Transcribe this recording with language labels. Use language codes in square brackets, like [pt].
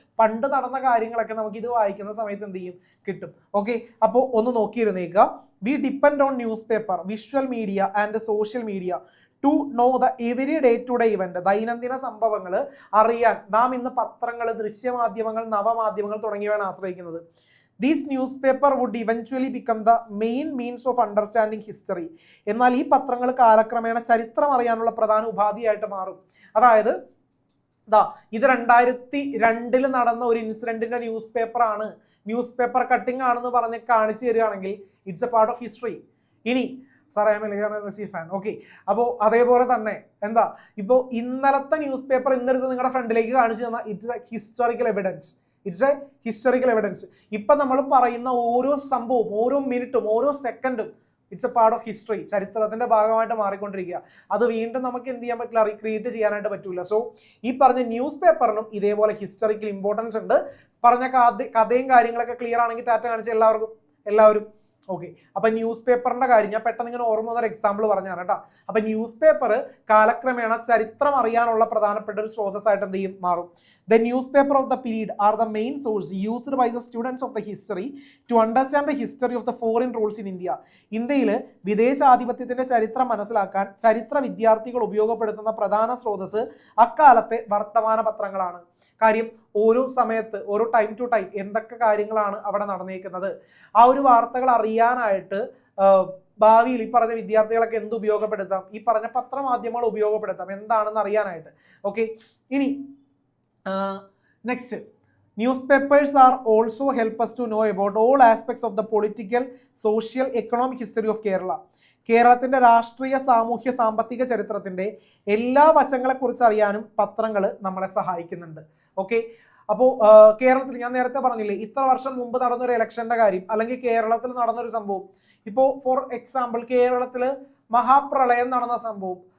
[ml] പണ്ട് നടന്ന കാര്യങ്ങളൊക്കെ നമുക്ക് ഇത് വായിക്കുന്ന സമയത്ത് എന്ത് ചെയ്യും? കിട്ടും. ഓക്കെ, അപ്പോൾ ഒന്ന് നോക്കിയിരുന്നേക്കുക. [en] We depend on newspaper, visual media and social media to know the every day to day event. [ml] ദൈനംദിന സംഭവങ്ങൾ അറിയാൻ നാം ഇന്ന് പത്രങ്ങൾ, ദൃശ്യമാധ്യമങ്ങൾ, നവമാധ്യമങ്ങൾ തുടങ്ങിയവയാണ് ആശ്രയിക്കുന്നത്. [en] This newspaper would eventually become the main means of understanding history. [ml] എന്നാൽ ഈ പത്രങ്ങൾ കാലക്രമേണ ചരിത്രം അറിയാനുള്ള പ്രധാന ഉപാധിയായിട്ട് മാറും. അതായത് ഇത് 2002 നടന്ന ഒരു ഇൻസിഡന്റിന്റെ ന്യൂസ് പേപ്പറാണ്, ന്യൂസ് പേപ്പർ കട്ടിംഗ് ആണെന്ന് പറഞ്ഞ് കാണിച്ചു തരികയാണെങ്കിൽ [en] It's a part of history. [ml] ഇനി sir [en] I am a Messi fan. [ml] Okay, അപ്പോൾ അതേപോലെ തന്നെ ഇപ്പോൾ ഇന്നലത്തെ ന്യൂസ് പേപ്പർ ഇന്നെടുത്ത് നിങ്ങളുടെ ഫ്രണ്ടിലേക്ക് കാണിച്ചു തന്നാൽ [en] It's a historical evidence. It's a historical evidence. [ml] ഇപ്പം നമ്മൾ പറയുന്ന ഓരോ സംഭവവും, ഓരോ മിനിറ്റും, ഓരോ സെക്കൻഡും [en] It's a part of history. [ml] ചരിത്രത്തിന്റെ ഭാഗമായിട്ട് മാറിക്കൊണ്ടിരിക്കുക. അത് വീണ്ടും നമുക്ക് എന്ത് ചെയ്യാൻ പറ്റില്ല, റീക്രിയേറ്റ് ചെയ്യാനായിട്ട് പറ്റൂല. സോ ഈ പറഞ്ഞ ന്യൂസ് പേപ്പറിനും ഇതേപോലെ ഹിസ്റ്ററിക്കൽ ഇമ്പോർട്ടൻസ് ഉണ്ട്. പറഞ്ഞ കഥയും കാര്യങ്ങളൊക്കെ ക്ലിയർ ആണെങ്കിൽ ടാറ്റ കാണിച്ച എല്ലാവരും ഓക്കെ. അപ്പൊ ന്യൂസ് പേപ്പറിന്റെ കാര്യം ഞാൻ പെട്ടെന്ന് ഇങ്ങനെ ഓർമ്മ വന്നൊരു എക്സാമ്പിൾ പറഞ്ഞാണ് കേട്ടോ. അപ്പൊ ന്യൂസ് പേപ്പർ കാലക്രമേണ ചരിത്രം അറിയാനുള്ള പ്രധാനപ്പെട്ട ഒരു സ്രോതസ്സായിട്ട് എന്ത് ചെയ്യും, മാറും. [en] The newspaper of the period are the main source used by the students of the history to understand the history of the foreign rules in India. [ml] ഇന്ത്യയിൽ വിദേശാധിപത്യത്തിന്റെ ചരിത്രം മനസ്സിലാക്കാൻ ചരിത്ര വിദ്യാർത്ഥികൾ ഉപയോഗപ്പെടുത്തുന്ന പ്രധാന സ്രോതസ് അക്കാലത്തെ വർത്തമാന പത്രങ്ങളാണ്. കാര്യം ഓരോ സമയത്ത് ഓരോ ടൈം ടു ടൈം എന്തൊക്കെ കാര്യങ്ങളാണ് അവിടെ നടന്നേക്കുന്നത്, ആ ഒരു വാർത്തകൾ അറിയാനായിട്ട് ഭാവിയിൽ ഈ പറഞ്ഞ വിദ്യാർത്ഥികളൊക്കെ എന്ത് ഉപയോഗപ്പെടുത്താം, ഈ പറഞ്ഞ പത്രമാധ്യമങ്ങൾ ഉപയോഗപ്പെടുത്താം എന്താണെന്ന് അറിയാനായിട്ട്. [en] Okay, ഇനി next, newspapers are also help us to know about all aspects of the political, social, economic history of Kerala. [ml] കേരളത്തിന്റെ രാഷ്ട്രീയ, സാമൂഹ്യ, സാമ്പത്തിക ചരിത്രത്തിന്റെ എല്ലാ വശങ്ങളെക്കുറിച്ച് അറിയാനും പത്രങ്ങൾ നമ്മളെ സഹായിക്കുന്നുണ്ട്. ഓക്കെ, അപ്പോൾ കേരളത്തിൽ ഞാൻ നേരത്തെ പറഞ്ഞില്ലേ, ഇത്ര വർഷം മുമ്പ് നടന്നൊരു ഇലക്ഷന്റെ കാര്യം, അല്ലെങ്കിൽ കേരളത്തിൽ നടന്നൊരു സംഭവം. ഇപ്പോൾ ഫോർ എക്സാമ്പിൾ കേരളത്തിൽ മഹാപ്രളയം നടന്ന സംഭവം.